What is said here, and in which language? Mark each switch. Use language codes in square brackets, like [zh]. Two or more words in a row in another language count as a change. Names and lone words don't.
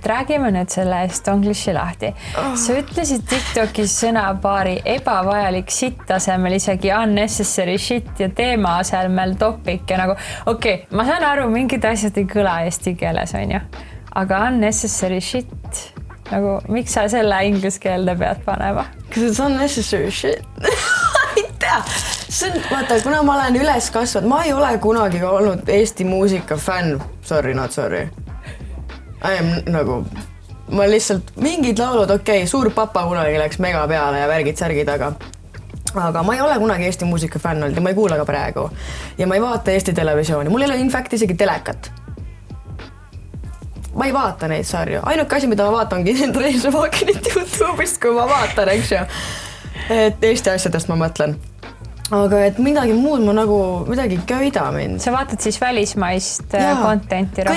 [et] Räägime nüüd selle estonglish'i lahti. Sa ütlesid TikTokis sõnapaari ebavajalik sitt asemel isegi [en] unnecessary shit [et] ja teema asemel topic ja nagu okei, ma saan aru, mingid asjad ei kõla eesti keeles, on ju. Aga [en] unnecessary shit, [et] nagu miks sa selle inglise keelde pead panema? [en] Because it's unnecessary shit. [et] Ei tea. Vaata, kuna ma olen üles kasvanud, ma ei ole kunagi olnud Eesti muusika fänn. [en] Sorry, not sorry. I am [et] nagu, ma lihtsalt mingid laulud, okei, Suur papa kunagi läks mega peale ja värgid-särgid, aga ma ei ole kunagi Eesti muusika fänn olnud ja ma ei kuula ka praegu. Ja ma ei vaata Eesti televisiooni. Mul ei ole [en] in fact [et] isegi telekat. Ma ei vaata neid sarju. Ainuke asi, mida ma vaatangi Reise Vaakinit YouTube'ist, kui ma vaatan, eks ju. Et Eesti asjadest ma mõtlen. Aga et midagi muud ma nagu midagi köida mind. Sa vaatad siis välismaist contenti rohkem?